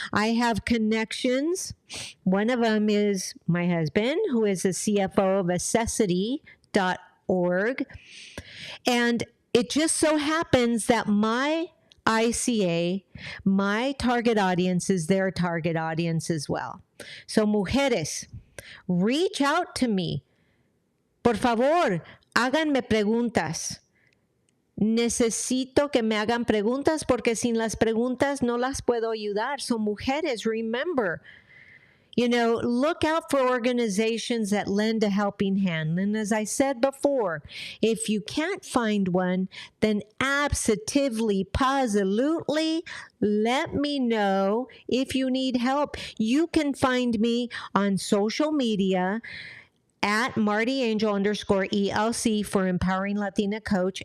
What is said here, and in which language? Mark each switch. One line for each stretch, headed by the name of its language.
English: I have connections. One of them is my husband, who is the CFO of accessity.org. And it just so happens that my ICA, my target audience, is their target audience as well. So, mujeres, reach out to me.
Spanish: Por favor, háganme preguntas. Necesito que me hagan preguntas porque sin las preguntas no las puedo ayudar.
English: So, mujeres, remember, Look out for organizations that lend a helping hand. And as I said before, if you can't find one, then absolutely, positively, let me know if you need help. You can find me on social media at Marti Angel _ELC for Empowering Latina Coach.